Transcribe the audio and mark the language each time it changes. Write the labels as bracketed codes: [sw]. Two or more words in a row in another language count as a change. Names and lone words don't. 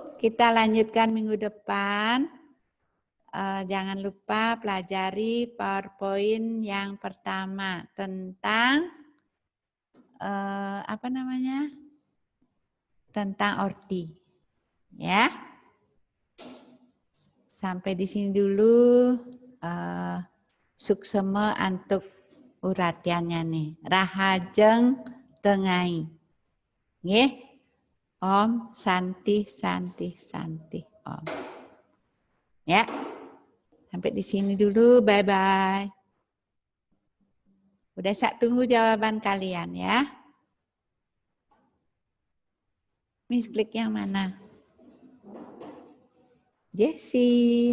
[id] Kita lanjutkan minggu depan. Jangan lupa pelajari PowerPoint yang pertama tentang tentang orti. Ya. Sampai di sini dulu. [ban] Suksema antuk uratiannya nih. Rahajeng tengai. Nggih. Om Santi Om. [id] Ya. Sampai di sini dulu. [en] Bye bye. [id] Udah saya tunggu jawaban kalian ya. Miss klik yang mana? Jessie.